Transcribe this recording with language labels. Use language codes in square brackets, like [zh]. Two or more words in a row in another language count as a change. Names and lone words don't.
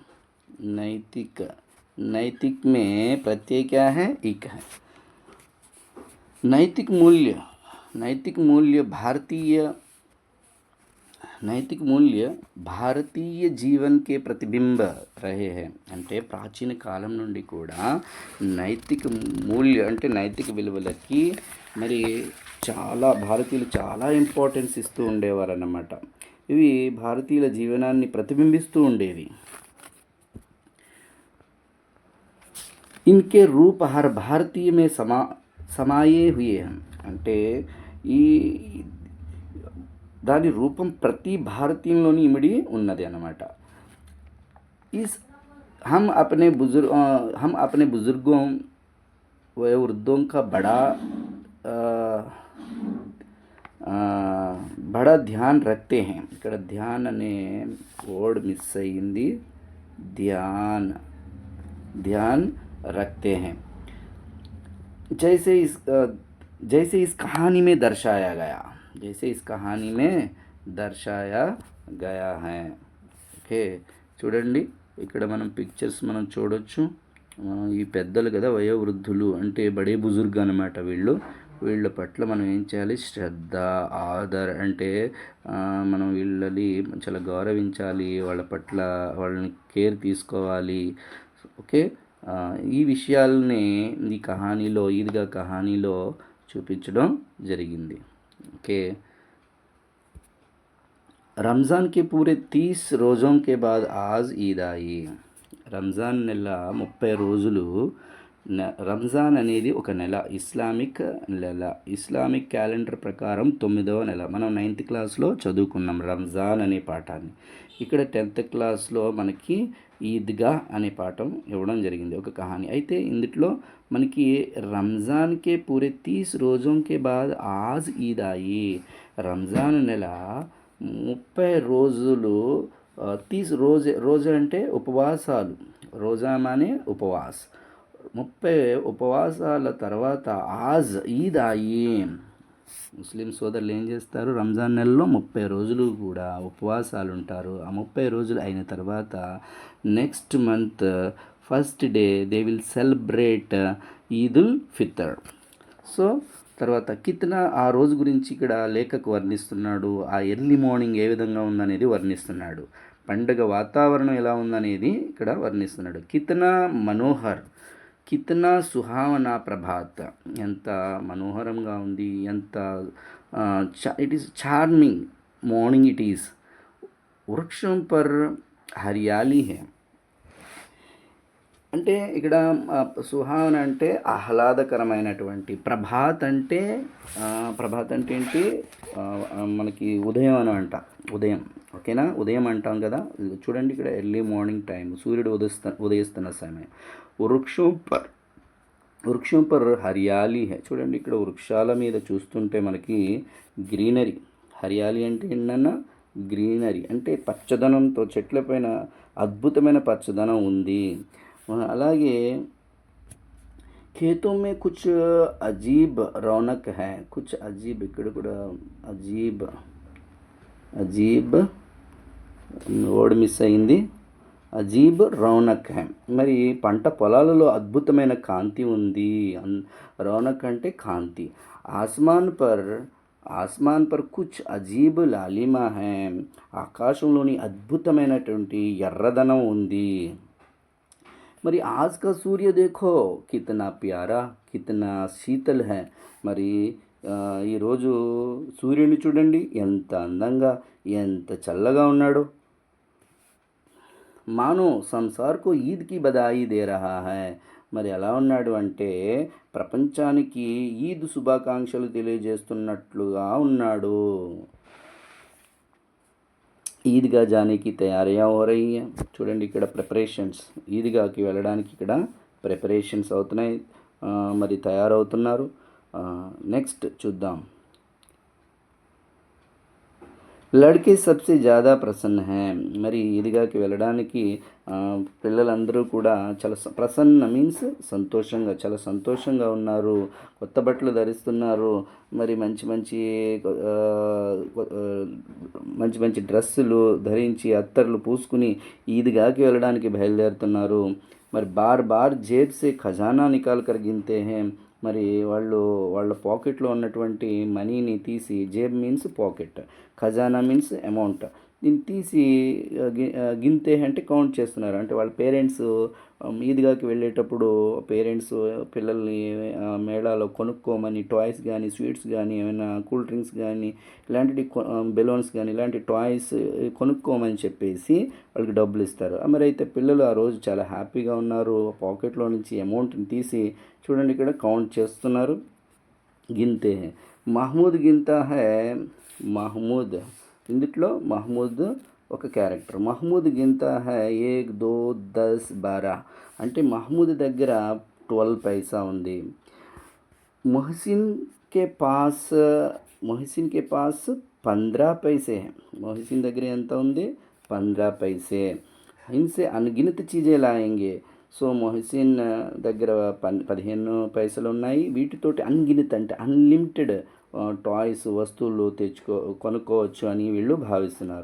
[hi] नैतिक में प्रत्यय क्या है? इक है. नैतिक मूल्य भारतीय नैतिक मूल्य भारतीय जीवन के प्रतिबिंब रहे हैं. [te] అంటే ప్రాచీన కాలం నుండి కూడా నైతిక మూల్య అంటే నైతిక విలువలకి మరి చాలా భారతీయులు చాలా ఇంపార్టెన్స్ ఇస్తూ ఉండేవారు అన్నమాట. ఇవి భారతీయుల జీవనాన్ని ప్రతిబింబిస్తూ ఉండేవి. [hi] इनके रूप हर भारतीय में समाये हुए हैं. [te] అంటే ఈ దాని రూపం ప్రతి భారతీయంలోని ఇమిడి ఉన్నది అన్నమాట. [hi] इस हम अपने बुज़ुर्गों वयोवृद्धों का अ, बड़ा ध्यान रखते हैं. [te] ఇక్కడ ధ్యాన్ అనే వర్డ్ మిస్ అయ్యింది. [hi] ధ్యాన్ ध्यान रखते हैं. जैसे इस जैसे इस कहानी में दर्शाया गया जैसे इस कहानी में दर्शाया गया है. [te] ఓకే, చూడండి ఇక్కడ మనం పిక్చర్స్ మనం చూడొచ్చు. ఈ పెద్దలు కదా వయోవృద్ధులు అంటే [hi] बड़े बुज़ुर्ग [te] అనమాట. వీళ్ళ పట్ల మనం ఏం చేయాలి, శ్రద్ధ ఆదర్ అంటే మనం వీళ్ళని చాలా గౌరవించాలి, వాళ్ళ పట్ల వాళ్ళని కేర్ తీసుకోవాలి. ఓకే, ఈ విషయాల్ని ఈ కహానీలో ఈద్గా కహానీలో చూపించడం జరిగింది. ఓకే, [hi] రంజాన్ के पूरे 30 రోజోं के बाद आज ईद आई. [te] రంజాన్ నెల 30 రోజులు. రంజాన్ అనేది ఒక నెల, ఇస్లామిక్ నెల. ఇస్లామిక్ క్యాలెండర్ ప్రకారం 9వ నెల. మనం 9th క్లాస్లో చదువుకున్నాం రంజాన్ అనే పాఠాన్ని. ఇక్కడ 10th క్లాస్లో మనకి ఈద్గా అనే పాఠం ఇవ్వడం జరిగింది, ఒక కహాని. అయితే ఇందులో మనకి [hi] रमज़ान के पूरे 30 रोज़ों के बाद आज ईद आई. [te] రంజాన్ నెల 30 రోజులు. 30 రోజు అంటే ఉపవాసాలు, [hi] रोज़ा माने उपवास. [te] 30 ఉపవాసాల తర్వాత [hi] आज ईद [te] అయ్యి. ముస్లిం సోదరులు ఏం చేస్తారు, రంజాన్ నెలలో 30 రోజులు కూడా ఉపవాసాలు ఉంటారు. ఆ 30 రోజులు అయిన తర్వాత [en] next month first day they will celebrate [te] ఫితర్. సో తర్వాత కిత్నా ఆ రోజు గురించి ఇక్కడ లేఖకు వర్ణిస్తున్నాడు. ఆ [en] early morning [te] ఏ విధంగా ఉందనేది వర్ణిస్తున్నాడు. పండుగ వాతావరణం ఎలా ఉందనేది ఇక్కడ వర్ణిస్తున్నాడు. [hi] कितना मनोहर, कितना सुहावना प्रभात. [te] ఎంత మనోహరంగా ఉంది, ఎంత [en] it is charming morning it is. [hi] वृक्ष पर हरियाली है. [te] అంటే ఇక్కడ సుహావన అంటే ఆహ్లాదకరమైనటువంటి, ప్రభాత్ అంటే ఏంటి, మనకి ఉదయం అని అంట, ఉదయం. ఓకేనా, ఉదయం అంటాం కదా. చూడండి ఇక్కడ [en] early morning time, [te] సూర్యుడు ఉదయిస్తున్న సమయం. [hi] वृक्ष पर हरियाली है. [te] చూడండి ఇక్కడ వృక్షాల మీద చూస్తుంటే మనకి గ్రీనరీ. హరియాలి అంటే ఏంటన్నా, గ్రీనరీ అంటే పచ్చదనంతో, చెట్లపైన అద్భుతమైన పచ్చదనం ఉంది. [hi] అలాగే खेतों में कुछ अजीब रौनक है. कुछ अजीब, [te] ఇక్కడ కూడా అజీబ్ వర్డ్ మిస్ అయింది. [hi] अजीब रौनक है. [te] మరి పంట పొలాలలో అద్భుతమైన కాంతి ఉంది. రౌనక్ అంటే కాంతి. [hi] आसमान पर कुछ अजीब लालिमा है. [te] ఆకాశంలోని అద్భుతమైనటువంటి ఎర్రదనం ఉంది. [hi] మరి आज का सूर्य देखो कितना प्यारा कितना शीतल है. [te] మరి ఈరోజు సూర్యుని చూడండి ఎంత అందంగా, ఎంత చల్లగా ఉన్నాడు. [hi] मानो संसार को ईद की बधाई दे रहा है. [te] మరి ఎలా ఉన్నాడు అంటే ప్రపంచానికి ఈద్ శుభాకాంక్షలు తెలియజేస్తున్నట్లుగా ఉన్నాడు. [hi] ईदगाह जाने की तैयारियाँ हो रही हैं. [te] చూడండి ఇక్కడ ప్రిపరేషన్స్, ఈద్గాకి వెళ్ళడానికి ఇక్కడ ప్రిపరేషన్స్ అవుతున్నాయి, మరి తయారవుతున్నారు. నెక్స్ట్ చూద్దాం. [hi] लड़के सबसे ज़्यादा प्रसन्न हैं. [te] మరి ఈద్గాకి వెళ్ళడానికి పిల్లలందరూ కూడా చాలా ప్రసన్న మీన్స్ సంతోషంగా, చాలా సంతోషంగా ఉన్నారు. కొత్త బట్టలు ధరిస్తున్నారు. మరి మంచి మంచి డ్రెస్సులు ధరించి అత్తర్లు పూసుకుని ఈద్గాకి వెళ్ళడానికి బయలుదేరుతున్నారు. [hi] మరి बार जेब से ख़ज़ाना निकाल कर गिनते हैं. [te] మరి వాళ్ళ పాకెట్లో ఉన్నటువంటి మనీని తీసి, జేబ్ మీన్స్ పాకెట్, ఖజానా మీన్స్ అమౌంట్, దీన్ని తీసి గిన్తే అంటే కౌంట్ చేస్తున్నారు. అంటే వాళ్ళ పేరెంట్స్ ఈద్గాకి వెళ్ళేటప్పుడు పేరెంట్స్ పిల్లల్ని మేళాలో కొనుక్కోమని టాయ్స్ కానీ, స్వీట్స్ కానీ, ఏమైనా [en] cool drinks [te] కానీ, ఇలాంటివి బెలూన్స్ కానీ, ఇలాంటి టాయ్స్ కొనుక్కోమని చెప్పేసి వాళ్ళకి డబ్బులు ఇస్తారు. మరి అయితే పిల్లలు ఆ రోజు చాలా హ్యాపీగా ఉన్నారు. పాకెట్లో నుంచి అమౌంట్ని తీసి చూడండి ఇక్కడ కౌంట్ చేస్తున్నారు. [hi] गिनते हैं। महमूद गिनता है. మహమూద్, [te] ఇందుట్లో మహమూద్ ఒక క్యారెక్టర్. [hi] महमूद गिनता है [te] 1 2 10 12 అంటే మహమూద్ దగ్గర 12 పైసా ఉంది. [hi] मोहसिन के पास 15 पैसे हैं. [te] మొహసిన్ దగ్గర ఎంత ఉంది? [hi] 15 पैसे. इनसे अनगिनत चीज़ें लाएँगे. [te] సో మొహసిన్ దగ్గర 15 పైసలు ఉన్నాయి. వీటితోటి అన్గినత్ అంటే అన్లిమిటెడ్ టాయ్స్ వస్తువులు కొనుక్కోవచ్చు అని వీళ్ళు భావిస్తున్నారు.